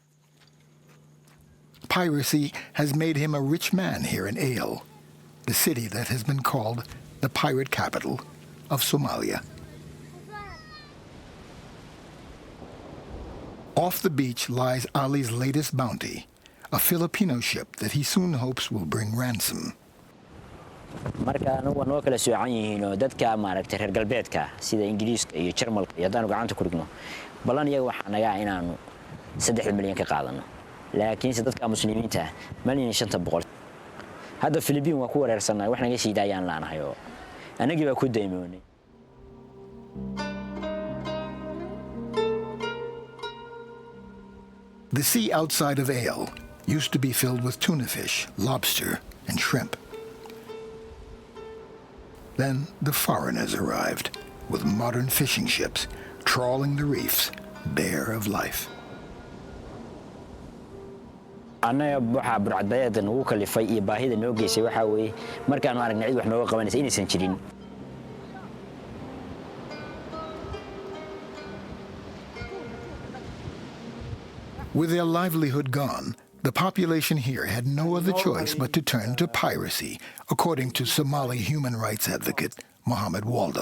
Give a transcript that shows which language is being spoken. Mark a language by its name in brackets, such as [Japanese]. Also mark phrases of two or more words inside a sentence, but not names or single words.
[English] Piracy has made him a rich man here in Ale, the city that has been called the pirate capital of Somalia. Off the beach lies Ali's latest bounty, a Filipino ship that he soon hopes will bring ransom. [Somali] marka anagu waa noo kala soocan yihiin oo dadka maaragtay reer galbeedka sida Ingiriiska iyo Jarmalka iyo haddaanu gacanta ku dhigno balan iyaga waxaa naga inaanu 3 milyan ka qaadano laakiin si dadka muslimiinta malin 500 hadda Philippine waa ku wareersanay wax naga sii daayaan laanahay oo anagii baa ku daymoonay. [English] The sea outside of Ale used to be filled with tuna fish, lobster, and shrimp. Then the foreigners arrived with modern fishing ships, trawling the reefs, bare of life. [Somali] Anaga waxa burcadbadeedan ugu kalifay iyo baahida noo geysay waxa weeye markaanu aragnay cid wax nooga qabanaysa inaysan jirin. [English] With their livelihood gone, the population here had no other choice but to turn to piracy, according to Somali human rights advocate Mohammed Waldo.